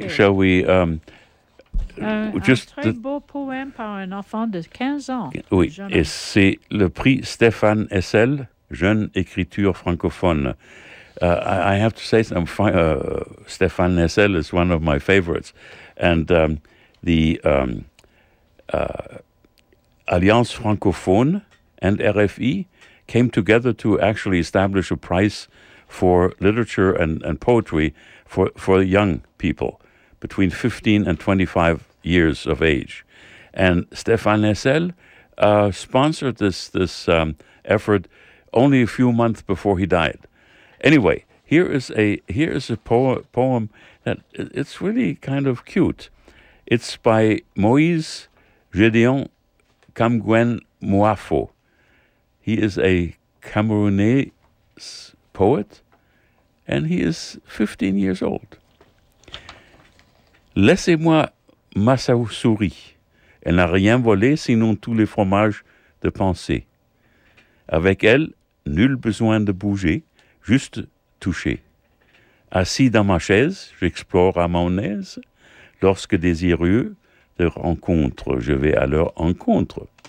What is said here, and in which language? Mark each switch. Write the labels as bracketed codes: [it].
[fr] Just un très beau poème par un enfant de 15 ans. Oui, et c'est le prix Stéphane Hessel, jeune écriture francophone. [en] I have to say, Stéphane Hessel is one of my favorites. And the Alliance Francophone and RFI came together to actually establish a prize for literature and poetry for young people between 15 and 25 years of age. And Stéphane Hessel sponsored this effort only a few months before he died. Anyway, here is a poem that it's really kind of cute. It's by Moïse Gédéon Kamguen Mouafo. He is a Camerounais poet, and he is 15 years old. [fr] Laissez-moi ma souris. Elle n'a rien volé sinon tous les fromages de pensée. Avec elle, nul besoin de bouger. Juste touché. Assis dans ma chaise, j'explore à mon aise. Lorsque désireux de rencontre, je vais à leur encontre.